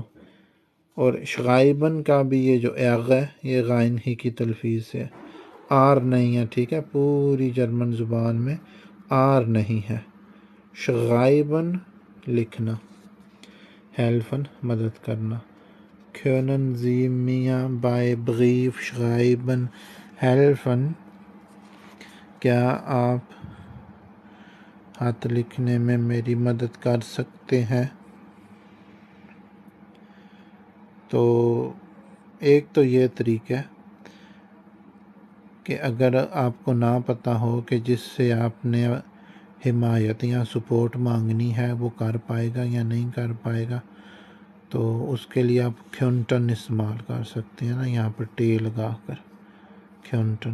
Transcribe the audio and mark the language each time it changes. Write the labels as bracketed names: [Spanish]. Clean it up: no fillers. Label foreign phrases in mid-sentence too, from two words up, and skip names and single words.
[Urdu] اور شغائبن کا بھی یہ جو ایاغ ہے یہ غائن ہی کی تلفظ ہے، آر نہیں ہے. ٹھیک ہے. پوری جرمن زبان میں آر نہیں ہے. شغائبن لکھنا، ہیلفن مدد کرنا. [German] können Sie mir bei Brief schreiben helfen، [Urdu] کیا آپ ہاتھ لکھنے میں میری مدد کر سکتے ہیں؟ تو ایک تو یہ طریقہ ہے کہ اگر آپ کو نہ پتہ ہو کہ جس سے آپ نے حمایت یا سپورٹ مانگنی ہے وہ کر پائے گا یا نہیں کر پائے گا، تو اس کے لیے آپ کھونٹن استعمال کر سکتے ہیں نا، یہاں پر ٹے لگا کر کھونٹن.